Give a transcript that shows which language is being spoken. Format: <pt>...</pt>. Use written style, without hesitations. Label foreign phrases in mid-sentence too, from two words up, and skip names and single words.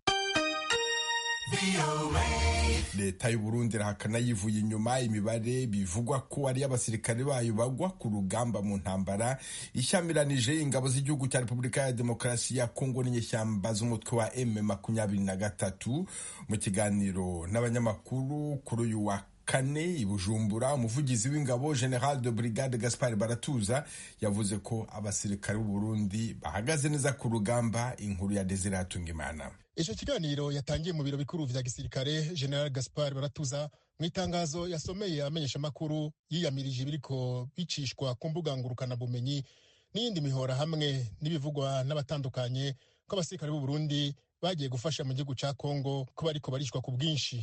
<rw>Leta y'u Burundi irahakana yivuye inyuma imibare bivugwa ko ari abasirikare bayo bagwa ku rugamba mu ntambara ishyamiranyije ingabo z'igihugu cya Repubulika ya Demokarasi ya Kongo n'inyeshyamba z'umutwe wa M23. Mu kiganiro n'abanyamakuru kuri uyu wa kane i Bujumbura, umuvugizi w'ingabo</rw> <fr>General de Brigade</fr> <rw>Gaspard Baratuza yavuze ko abasirikare b'u Burundi bahagaze neza ku rugamba. Inkuru ya Desire Hatungimana.</rw> <rn>Ico kiganiro yatangiye mu biro bikuru vya gisirikare. General Gaspard Baratuza mu itangazo yasomeye amenyesha makuru yiyamirije biriko bicishwa ku mbuga ngurukana bumenyi n'iyindi mihora hamwe n'ibivugwa n'abatandukanye ko abasirikare b'u Burundi bagiye gufasha mu gihugu ca Kongo ko bariko barishwa ku bwinshi.</rn>